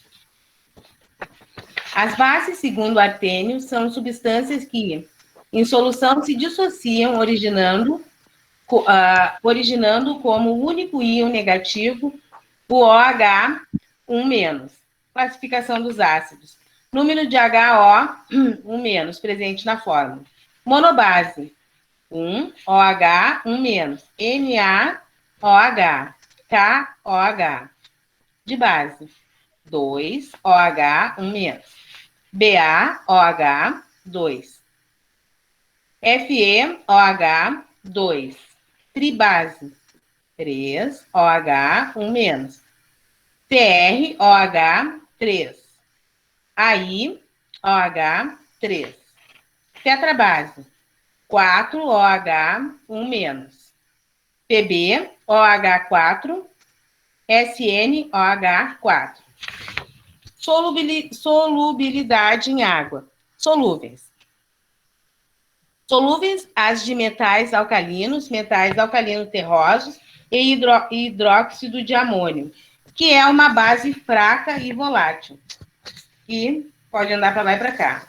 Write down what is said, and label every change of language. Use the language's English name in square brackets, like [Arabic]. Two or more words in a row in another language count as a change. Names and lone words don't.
[Portuguese] As bases, segundo Artênio, são substâncias que, em solução, se dissociam, originando como único íon negativo o OH1-. Classificação dos ácidos. Número de HO1- presente na fórmula. Monobase. 1, OH1-. NaOH. KOH. De base. 2, OH1-. BaOH2. FeOH2. Tribase. 3, OH1-. TrOH3. AiOH3. Tetrabase. 4, OH1-. PbOH4. SnOH4. Solubilidade em água. Solúveis. Solúveis as de metais alcalinos terrosos e hidróxido de amônio, que é uma base fraca e volátil, e pode andar para lá e para cá.